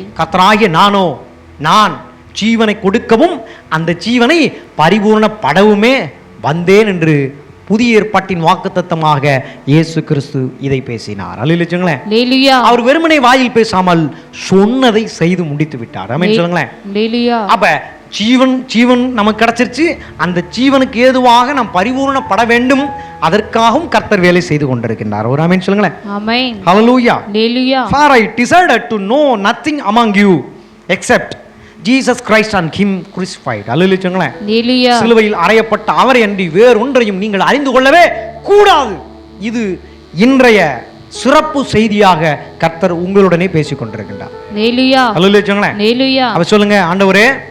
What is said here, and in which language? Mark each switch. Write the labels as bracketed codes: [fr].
[ta] கர்த்தராகிய நான் ஜீவனை கொடுக்கவும் அந்த ஜீவனை பரிபூர்ணப்படவுமே வந்தேன் என்று புதிய ஏற்பாட்டின் வாக்குத்தத்தமாக இயேசு கிறிஸ்து இதை பேசினார். அல்லேலூயா. அவர் வெறுமனே வாயில் பேசாமல் சொன்னதை செய்து முடித்து விட்டார். ஆமென் சொல்லுங்களேன். அப்ப ஜீவன் நமக்கு கிடைச்சிருச்சு. அந்த ஜீவனுக்கு ஏதுவாக நாம் பரிபூர்ணப்பட வேண்டும். அதற்காகவும் கர்த்தர் வேலை செய்து கொண்டிருக்கின்றார். ஒரு ஆமென் சொல்லுங்களேன். ஆமென். ஹல்லேலூயா. ஹல்லேலூயா. [en] For I decided to know nothing among you except Jesus Christ and him crucified. [ta] அல்லேலூயா சொல்லுங்களேன். ஹல்லேலூயா. சிலுவையில் அறையப்பட்ட அவரை அன்றி வேறொன்றையும் நீங்கள் அறிந்து கொள்ளவே கூடாது. இது இன்றைய சிறப்பு செய்தியாக கர்த்தர் உங்களுடனே பேசிக் கொண்டிருக்கின்றார். ஹல்லேலூயா. ஹல்லேலூயா சொல்லுங்களேன். ஹல்லேலூயா. அப்ப சொல்லுங்க, ஆண்டவரே